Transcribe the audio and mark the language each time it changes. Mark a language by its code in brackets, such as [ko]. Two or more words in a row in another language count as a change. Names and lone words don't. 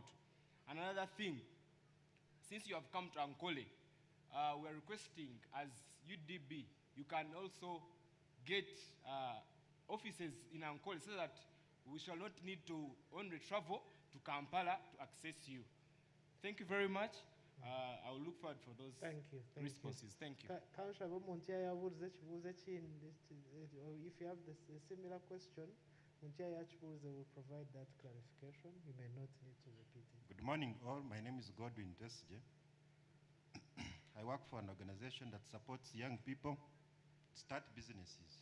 [en] And another thing, since you have come to Ankole, we are requesting as UDB, you can also get offices in Ankole so that we shall not need to only travel to Kampala to access you. Thank you very much. I will look forward for those responses. Thank you. [nyn] Councillor Muntia yabuze ekibuuzo ekindi, [en] if you have a similar question, Muntia yakibuuze will provide that clarification. You may not need to repeat it. Good morning all. My name is Godwin Tesje. I work for an organization that supports young people to start businesses.